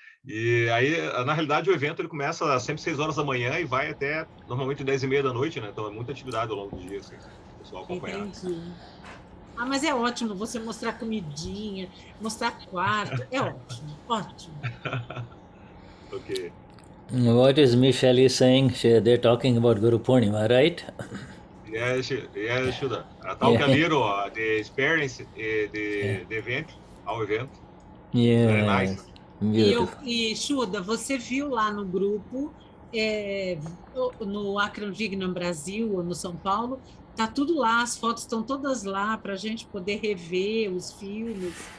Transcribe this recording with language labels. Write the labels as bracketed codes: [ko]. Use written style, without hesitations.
[pt] E aí, na realidade, o evento ele começa sempre 6 horas da manhã e vai até, normalmente, 10h30 da noite, né? Então, é muita atividade ao longo do dia, assim, o pessoal acompanhar. Entendi. Ah, mas é ótimo você mostrar comidinha, mostrar quarto, é ótimo, ótimo. [en] Okay. What is Michelle saying? They're talking about Guru Purnima, right? Yeah, Shuddha. Talk a little the experience, the event, our event. Yeah. Very nice. [pt] E Shuddha, você viu lá no grupo, no Akram Vignan Brasil, ou no São Paulo, tá tudo lá, as fotos estão todas lá para a gente poder rever os filmes.